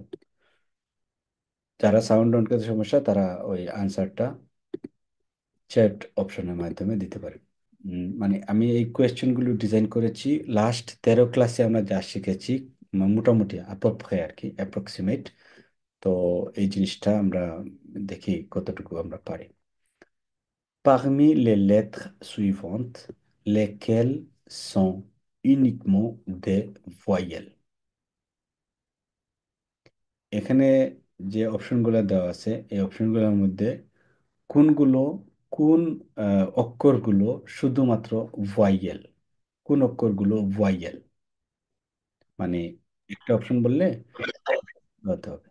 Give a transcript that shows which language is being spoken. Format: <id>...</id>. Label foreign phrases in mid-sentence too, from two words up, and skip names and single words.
<bn>যারা সাউন্ড অন করতে সমস্যা, তারা ওই আনসারটা চ্যাট অপশনের মাধ্যমে দিতে পারে। মানে আমি এই কোয়েশ্চেনগুলো ডিজাইন করেছি লাস্ট 13 ক্লাসে আমরা যা শিখেছি, মোটামুটি আপপ্রে আর কি, অ্যাপ্রক্সিমেট। তো এই জিনিসটা আমরা দেখি কতটুকু আমরা পারি।</bn> <fr>Parmi les lettres suivantes, lesquelles sont uniquement des voyelles?</fr> <bn>এখানে যে অপশনগুলো দেওয়া আছে, এই অপশনগুলোর মধ্যে কোনগুলো, কোন অক্ষরগুলো শুধুমাত্র ভয়েল? কোন অক্ষরগুলো ভয়েল? মানে একটা অপশন বললে হতে হবে।</bn>